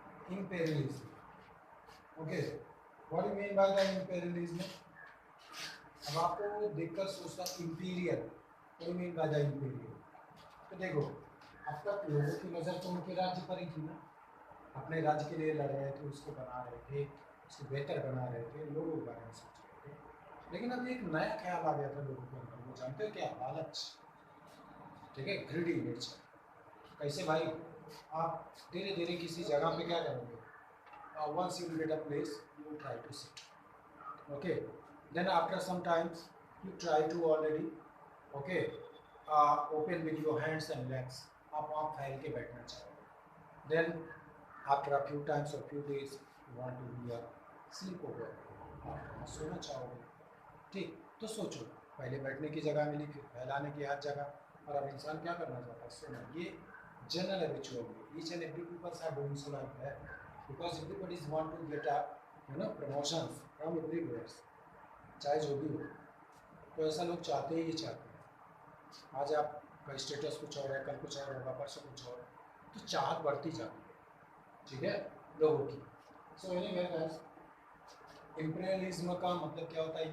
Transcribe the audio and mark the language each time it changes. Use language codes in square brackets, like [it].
[en] Imperialism. Okay, what do you mean by the imperialism? [hi] अब आपको देखकर सोचना imperial, [en] what do you mean by the imperial? [hi] तो देखो, अब तक लोगों की नज़र तो उनके राज्य पर ही थी ना, अपने राज्य के लिए लड़ रहे थे, उसको बना रहे थे, उसको बेहतर बना रहे थे, लोगों के बारे में सोच रहे थे. लेकिन अभी एक नया ख्याल आ गया था लोगों के अंदर, वो जानते हो क्या? लालच. ठीक है, [en] Greedy nature. [hi] कैसे भाई? आप धीरे धीरे किसी जगह पे क्या करोगे? [en] Once you get a place, you will try to sit. Okay. Then after some times, you try to already, okay, open with your hands and legs. [hi] आप वहाँ फैल के बैठना चाहोगे. [en] Then after a few times or few days, you want to be a sleepover. [hi] आप वहाँ सोना चाहोगे. ठीक, तो सोचो, पहले बैठने की जगह मिली, फिर फैलाने की हर जगह, और अब इंसान क्या करना चाहता है? सोना. ये जनरल रिचुअल है. [en] Each and every people are doing so like that because everybody want to get a promotions from everywhere. [hi] चाहे जो भी हो, तो ऐसा लोग चाहते ही चाहते हैं. आज आपका स्टेटस कुछ और है, कल कुछ और होगा, परसों कुछ और, तो चाहत बढ़ती जाती है. ठीक है, लोगों की. [en] so anyway guys, [hi] इंपीरियलिज्म का मतलब क्या होता है?